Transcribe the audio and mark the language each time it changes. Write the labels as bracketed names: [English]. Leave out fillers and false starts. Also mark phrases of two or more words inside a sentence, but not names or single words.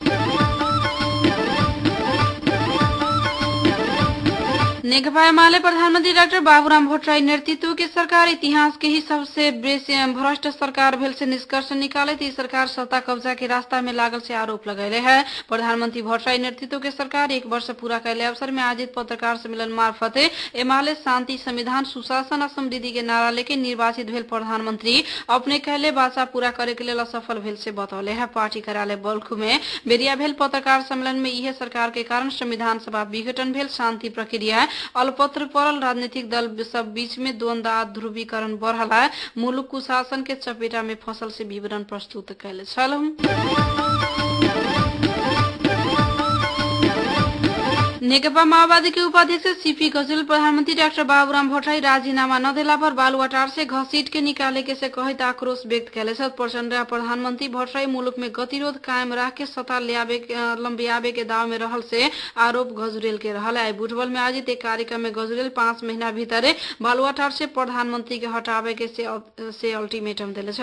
[Maithili] नेकपा एमाले प्रधानमंत्री डॉक्टर बाबूराम भट्टराई नेतृत्व के सरकार इतिहास के ही सबसे भ्रष्ट सरकार भेल से निष्कर्ष निकाले थी। सरकार सत्ता कब्जा के रास्ता में लागल से आरोप लगैले है। प्रधानमंत्री भट्टराई नेतृत्व के सरकार 1 वर्ष पूरा कैले अवसर में आयोजित पत्रकार सम्मेलन मार्फत एमाले शांति, संविधान, सुशासन और समृद्धि के नारा लेके निर्वाचित भेल प्रधानमंत्री अपने कहले बाचा पूरा करे के लिए असफल भेल से बतौले है। पार्टी कार्यालय बल्खु में बेरिया भेल पत्रकार सम्मेलन में यह सरकार के कारण संविधान सभा विघटन भेल, शांति प्रक्रिया अल्पत्र पड़ल, राजनीतिक दल सब बीच में द्वंद्व आ ध्रुवीकरण बढ़ला, मुलुक कुशासन के चपेटा में फसल से विवरण प्रस्तुत कैले छल। नेकपा माओवादी के उपाध्यक्ष सीपी गजल प्रधानमंत्री डॉक्टर बाबूराम भट्टराई राजीनामा न देला पर बालुवाटार से घसीट के निकाले के से कहित आक्रोश व्यक्त कैले प्रचंड प्रधानमंत्री भट्टराई मुलुक में गतिरोध कायम राख के सत्ता लंबियाबे के दाव में रहल से आरोप गजुरेल के रहल है। बुटवल में आयोजित एक कार्यक्रम में गजुरेल 5 महीना भीतर बालुवाटार से प्रधानमंत्री के हटावे के से अल्टीमेटम दिले।